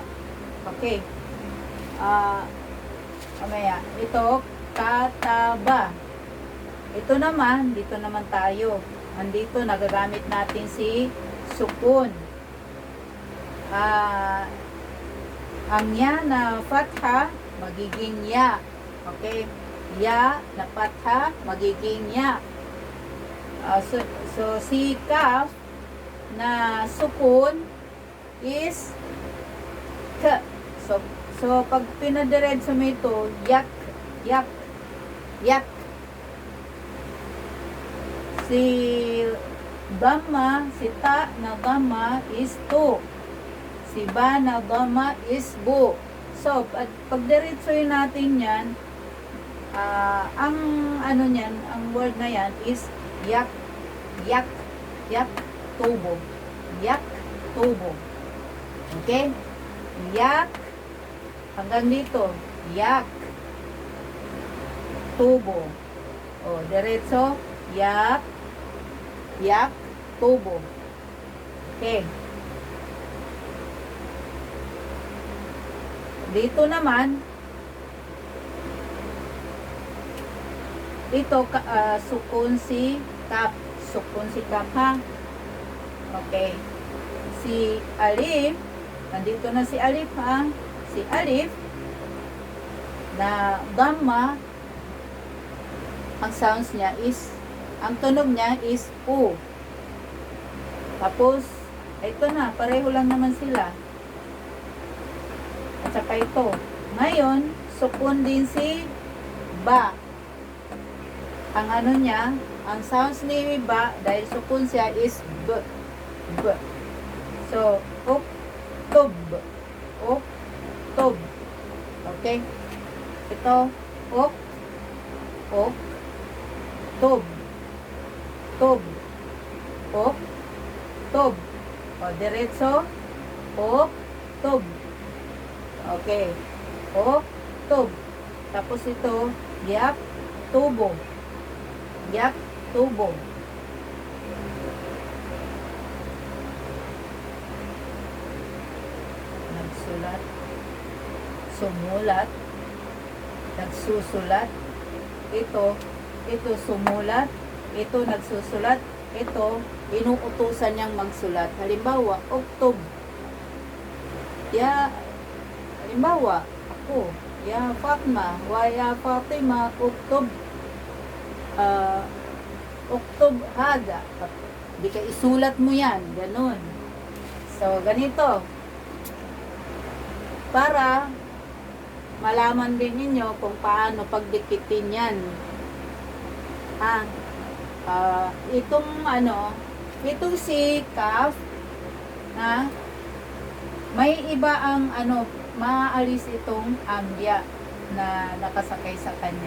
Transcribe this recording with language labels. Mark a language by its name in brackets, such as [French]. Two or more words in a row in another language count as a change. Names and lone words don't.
[Filipino] Okay. Mamaya. Ito, kataba. Ito naman, dito naman tayo. Andito, nagagamit natin si sukun. Ang ya na fatha, magiging ya. Okay? Ya na fatha, magiging ya. So, si kaf na sukun is k. So pag pinadiretso mo ito, yak. Si dhamma, si ta na dhamma is to. Si ba na dhamma is bu. So, pag diretsoy natin yan, ang ano niyan, ang word na yan is yak, tubo. Yak, tubo. Okay? Yak, hanggang dito, yak, tubo. O, diretso, yak, tubo. Okay. Dito naman, ito, sukun si kap. Sukun si kap, ha? Okay. Si alif, nandito na si alif, ha? Si alif, na dhamma, ang sounds niya is, ang tunog niya is u. Tapos, ito na, pareho lang naman sila. At saka ito. Ngayon, sukun din si ba. Ang ano niya, ang sounds ni ba, dahil sukun siya is b. So, uktub. Uktub. Okay? Ito, uktub. Tub. Uktub. O, diretso. Uktub. Okay. Uktub. Tapos ito, yak, tubo. Yak, tubo. Nagsulat. Sumulat. Nagsusulat. Ito sumulat. Ito nagsusulat. Ito, inuutusan niyang magsulat. Halimbawa, uktub. Halimbawa, ako, [Arabic] يا فاطمة، يا فاطمة، اكتب. اكتب هذا. [Filipino] Di ka isulat mo yan. Ganun. So, ganito. Para malaman din ninyo kung paano pagdikitin yan. Itong si kaf, may iba ang maaalis itong ambya na nakasakay sa kanya.